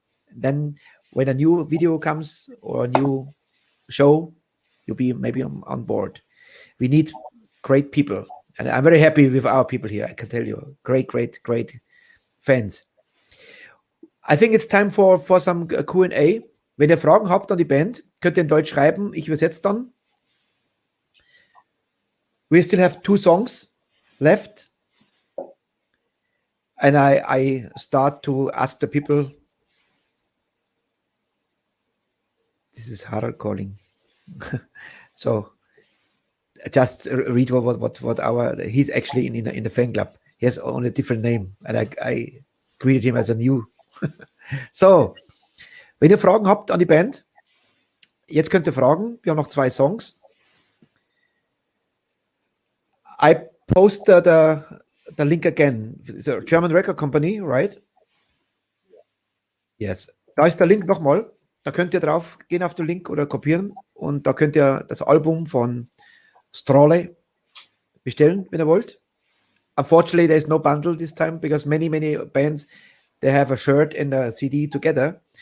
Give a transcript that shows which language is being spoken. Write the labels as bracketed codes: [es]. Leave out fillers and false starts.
[en] Then when a new video comes or a new show, you'll be maybe on board. We need great people, and I'm very happy with our people here. I can tell you, great fans. I think it's time for some Q&A. [de] Wenn ihr Fragen habt an die Band, könnt ihr in Deutsch schreiben. Ich übersetze dann. [en] We still have 2 songs left, and I start to ask the people. This is Haare calling. So just read what he's actually in the fan club. He has only a different name, and I greeted him as a new. [de] So, wenn ihr Fragen habt an die Band, jetzt könnt ihr fragen. Wir haben noch 2 Songs. [en] I post the link again. The German record company, right? [de] Yes. Da ist der Link nochmal. Da könnt ihr drauf gehen auf den Link oder kopieren, und da könnt ihr das Album von Strale bestellen, wenn ihr wollt. [en] Unfortunately, there is no bundle this time because many bands, they have a shirt and a CD together.